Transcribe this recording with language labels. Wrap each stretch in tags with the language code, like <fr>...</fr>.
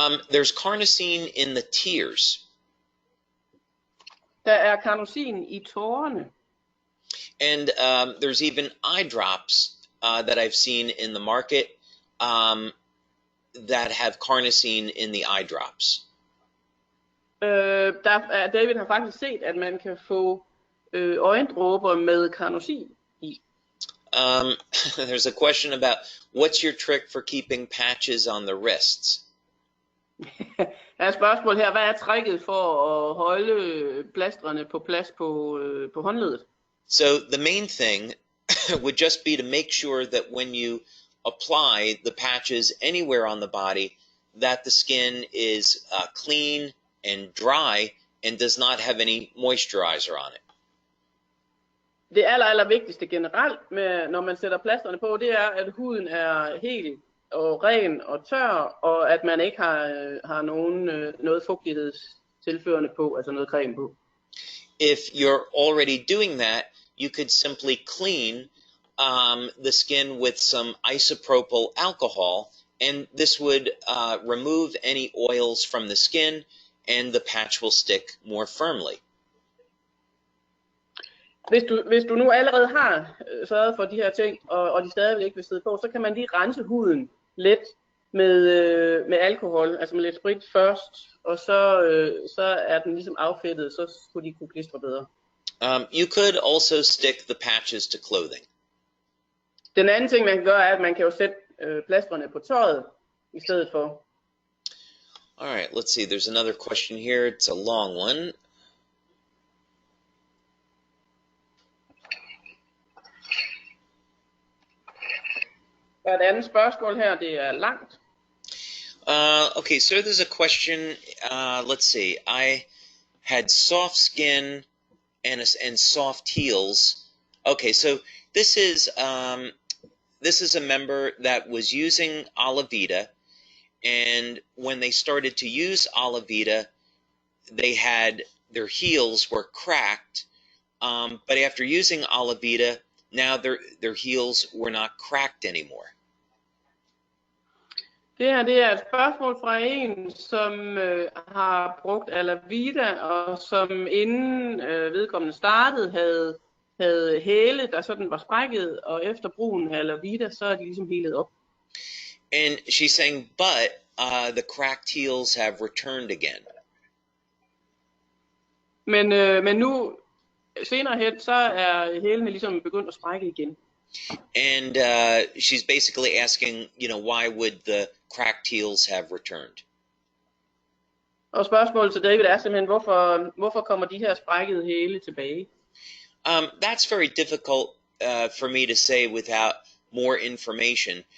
<en>There's carnosine in the tears.</en> <da>Der er carnosin i tårerne.</da> <en>And there's even eye drops that I've seen in the market that have carnosine in the eye drops.</en> <da>David har faktisk set, at man kan få øjendråber med carnosin i.</da> <en>There's a question about what's your trick for keeping patches on the wrists?</en> <da>Der er et spørgsmål her. Hvad er tricket for at holde plastrene på plads på håndledet?</da> <en>So the main thing would just be to make sure that when you apply the patches anywhere on the body, that the skin is clean and dry and does not have any moisturizer on it.</en> <da>Det aller vigtigste generelt, når man sætter plasterne på, det er, at huden er helt og ren og tør, og at man ikke har noget fugtighedstilførende på, altså noget creme på.</da> <en>If you're already doing that, you could simply clean the skin with some isopropyl alcohol, and this would remove any oils from the skin, and the patch will stick more firmly.</en> <da>Hvis du nu allerede har sørget for de her ting, og de stadigvæk ikke vil sidde på, så kan man lige rense huden let med alkohol, altså med lidt sprit først, og så er den ligesom affedtet, så skulle de kunne klistre bedre.</da> <en>You could also stick the patches to clothing.</en> <da>Den anden ting man kan gøre er, at man kan jo sætte plastrene på tøjet i stedet for.</da> <en>All right, let's see. There's another question here. It's a long one.</en> <da>Der er et andet spørgsmål her, det er langt.</da> <en>Okay, so there's a question. Let's see. I had soft skin and soft heels. Okay, so this is a member that was using Alavida, and when they started to use Alavida, their heels were cracked. But after using Alavida, now their heels were not cracked anymore.</en> <da>Det er et spørgsmål fra en, som har brugt Alavida, og som inden vedkommende startede, havde hæle, der sådan var sprækket, og efter brugen af Alavida, så er de ligesom helet op.</da> <en>And she's saying, but the cracked heels have returned again.</en> <da>Men nu, senere hen, så er hælene ligesom begyndt at sprække igen.</da> <en>And she's basically asking, why would the cracked heels have returned?</en> <da>Og spørgsmålet til David er simpelthen, hvorfor kommer de her sprækkede hæle tilbage?</da> <en>That's very difficult for me to say without more information.</en>